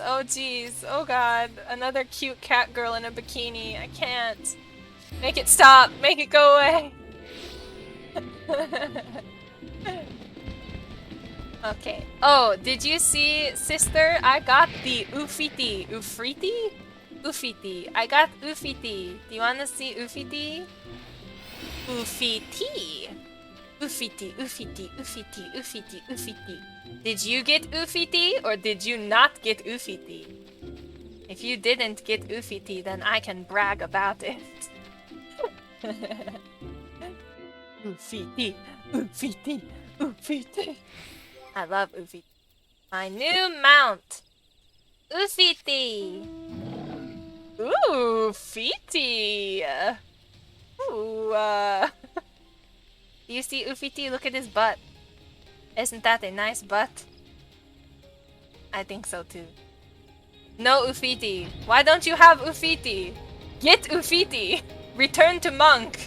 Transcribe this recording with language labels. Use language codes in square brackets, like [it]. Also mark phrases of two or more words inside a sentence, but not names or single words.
[en] Oh jeez. Oh god. Another cute cat girl in a bikini. I can't. Make it stop. Make it go away. Okay. Oh, did you see, sister? I got the Ufiti. Ufriti? Ufiti. I got Ufiti. Do you want to see Ufiti? Ufiti. Ufiti, Ufiti, Ufiti, Ufiti, Ufiti. Did you get Ufiti or did you not get Ufiti? If you didn't get Ufiti, then I can brag about it. Ufiti, Ufiti, Ufiti. I love Ufiti. My new mount. Ufiti. Ooh, Fiti. Ooh, You see Ufiti? Look at his butt. Isn't that a nice butt? I think so too. No Ufiti. Why don't you have Ufiti? Get Ufiti! Return to monk!